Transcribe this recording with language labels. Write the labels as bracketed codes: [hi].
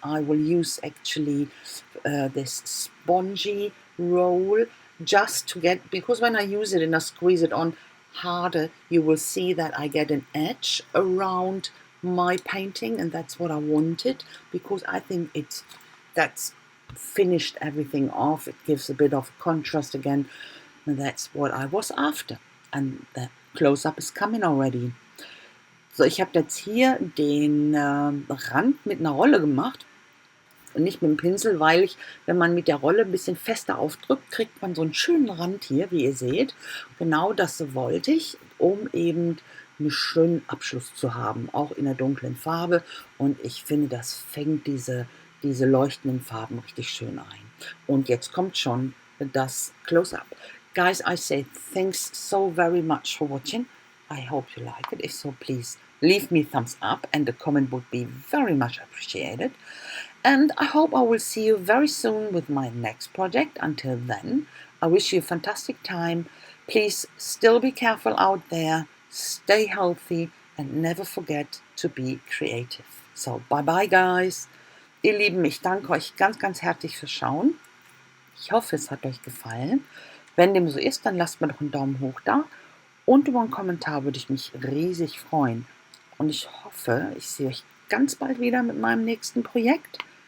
[en] I will use actually this spongy roll, just to get, because when I use it and I squeeze it on harder, you will see that I get an edge around my painting, and that's what I wanted, because I think that's finished everything off. It gives a bit of contrast again, and that's what I was after. And the close-up is coming already. [de] So, ich habe jetzt hier den Rand mit einer Rolle gemacht und nicht mit dem Pinsel, weil wenn man mit der Rolle ein bisschen fester aufdrückt, kriegt man so einen schönen Rand hier, wie ihr seht. Genau das wollte ich, um eben einen schönen Abschluss zu haben, auch in der dunklen Farbe. Und ich finde, das fängt diese leuchtenden Farben richtig schön ein. Und jetzt kommt schon das Close-up. [en] Guys, I say thanks so very much for watching. I hope you like it. If so, please leave me a thumbs up, and a comment would be very much appreciated. And I hope I will see you very soon with my next project. Until then, I wish you a fantastic time. Please still be careful out there, stay healthy, and never forget to be creative. So, bye bye guys. [de] Ihr Lieben, ich danke euch ganz, ganz herzlich fürs Schauen. Ich hoffe, es hat euch gefallen. Wenn dem so ist, dann lasst mir doch einen Daumen hoch da. Und über einen Kommentar würde ich mich riesig freuen. Und ich hoffe, ich sehe euch ganz bald wieder mit meinem nächsten Projekt.